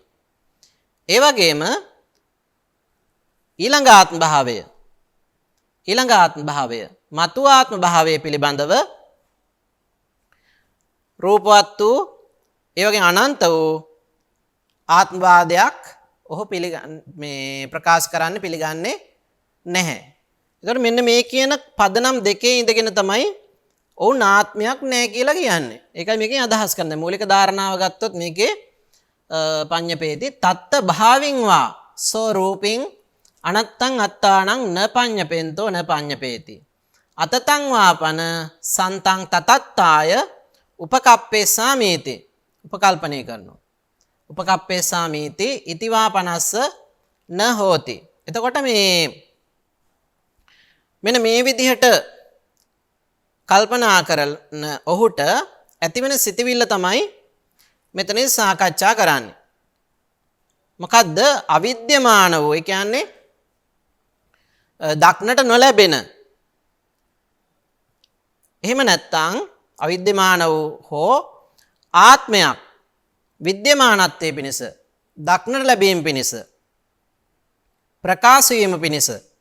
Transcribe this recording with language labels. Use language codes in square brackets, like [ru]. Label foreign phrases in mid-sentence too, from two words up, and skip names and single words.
[si] ඒ වගේම ඊළඟ ආත්ම භාවය මතු ආත්ම භාවය පිළිබඳව රූපවත් වූ ඒ වගේ අනන්ත වූ ආත්මවාදයක් ඔහු ප්‍රකාශ කරන්න පිළිගන්නේ නැහැ. ඒකට මෙන්න මේ කියන පදනම් දෙකේ ඉඳගෙන තමයි ඔවුන් ආත්මයක් නැහැ කියලා කියන්නේ. ඒකයි මේකෙන් අදහස් කරන්නේ. මූලික ධාරණාව ගත්තොත් මේකේ [pi] පඤ්ඤපේති තත්ත භාවින් වා සෝ රූපින් අනත්තං අත්තානං න පඤ්ඤපෙන්තෝ න පඤ්ඤපේති අතතං වාපන සන්තං තතත්තාය උපකප්පේසාමීති. [si] උපකල්පනය කරනවා. [pi] උපකප්පේසාමීති ඉතිවා පනස්ස න හෝති. [si] එතකොට මෙන්න මේ විදිහට කල්පනා කරන ඔහුට ඇතිවෙන සිතවිල්ල තමයි මෙතන සාකච්ඡා කරන්නේ. මොකද්ද? අවිද්‍යමාන වූ, ඒ කියන්නේ දක්නට නොලැබෙන, එහෙම නැත්නම් අවිද්‍යමාන වූ හෝ ආත්මයක් විද්‍යමානත්වයේ පිණිස, දක්නට ලැබීම පිණිස, ප්‍රකාශ වීම පිණිස